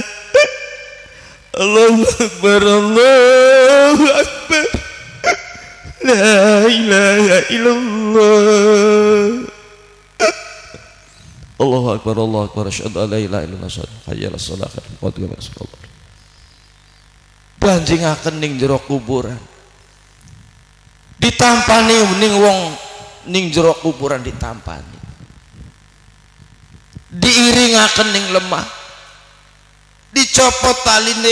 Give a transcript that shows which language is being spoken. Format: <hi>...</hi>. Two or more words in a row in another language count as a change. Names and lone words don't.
<ar>الله أكبر، الله أكبر، لا إله إلا الله. الله أكبر، الله أكبر، أشهد أن لا إله إلا الله، حي على الصلاة، قد قامت.</ar> <jv>Banjingaken ning jero kuburan. Ditampani ning wong ning jero kuburan ditampani. Diiringaken ning lemah. Dicopot taline.</jv>